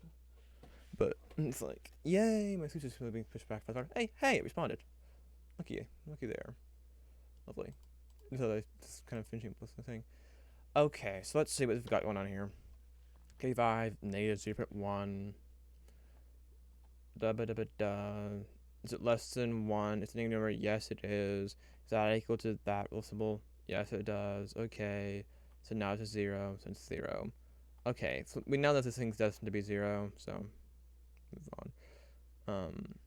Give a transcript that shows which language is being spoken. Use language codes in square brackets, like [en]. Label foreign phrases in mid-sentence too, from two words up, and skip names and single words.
[en] But it's like, yay, my sleep is being pushed back. Hey, it responded. Looky there, lovely. So I just kind of finishing up the thing. Okay, so let's see what we've got going on here. K5 negative 0.1. Da ba da ba da. Is it less than 1? It's a negative number. Yes, it is. Is that equal to that little symbol? Yes, it does. Okay. So now it's a 0. So it's 0. Okay, so we know that this thing's destined to be 0. So move on.